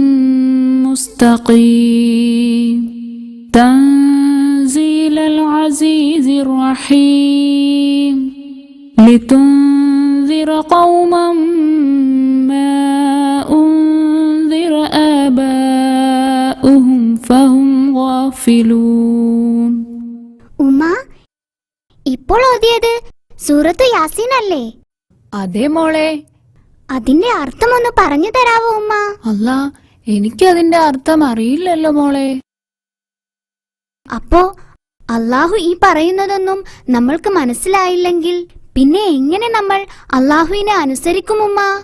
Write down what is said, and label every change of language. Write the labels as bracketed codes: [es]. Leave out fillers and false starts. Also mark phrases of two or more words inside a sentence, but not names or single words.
[ar] مستقيم تنزيل العزيز الرحيم لتنذر قوما ما أنذر آباؤهم فهم غافلون. [ml] ഉമ്മ, ഇപ്പോൾ ഓതിയത് സൂറത്തു യാസീൻ അല്ലേ? അതെ മോളെ. അതിന്റെ അർത്ഥം ഒന്ന് പറഞ്ഞു തരാവോ ഉമ്മ? അല്ലാ, എനിക്കതിന്റെ അർത്ഥം അറിയില്ലല്ലോ മോളെ. അപ്പോ അള്ളാഹു ഈ പറയുന്നതൊന്നും നമ്മൾക്ക് മനസ്സിലായില്ലെങ്കിൽ പിന്നെ എങ്ങനെ നമ്മൾ അള്ളാഹുവിനെ അനുസരിക്കും ഉമ്മ?